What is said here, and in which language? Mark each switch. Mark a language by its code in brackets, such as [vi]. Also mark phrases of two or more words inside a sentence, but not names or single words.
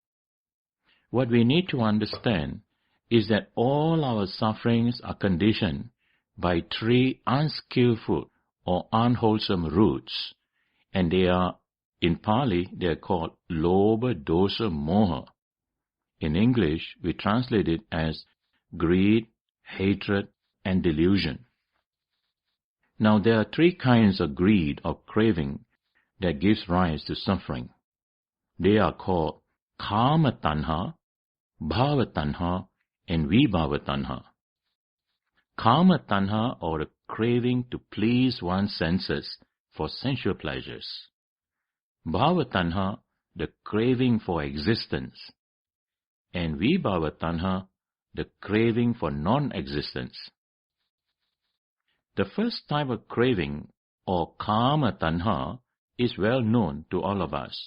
[en] What we need to understand is that all our sufferings are conditioned by three unskillful or unwholesome roots, and in Pali, they are called [pi] Lobha, Dosa, Moha. [en] In English, we translate it as greed, hatred, and delusion. Now, there are three kinds of greed or craving that gives rise to suffering. They are called [pi] Kama Tanha, Bhava Tanha, [en] and [pi] Vibhava Tanha. Kama Tanha, [en] or the craving to please one's senses for sensual pleasures. [pi] Bhava Tanha, [en] the craving for existence. And [pi] Vibhava Tanha, [en] the craving for non-existence. The first type of craving, or [pi] Kama Tanha, [en] is well known to all of us.